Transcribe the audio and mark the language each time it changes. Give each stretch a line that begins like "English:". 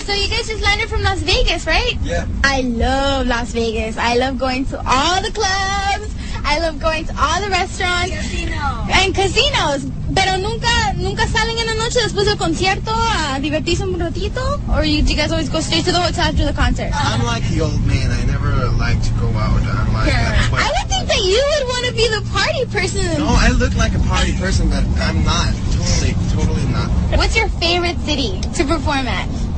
English: So you guys just landed from Las Vegas, right? Yeah. I love Las Vegas. I love going to all the clubs. I love going to all the restaurants. And casinos.
Spanish: Pero nunca salen en la noche después del concierto a divertirse un ratito?
English: Or you guys always go straight to the hotel after the concert? I'm like the old man. I never like to go out. I'm like I would think that you would want to be the party person. No, I look like a party person, but I'm not. Totally not. What's your favorite city to perform at?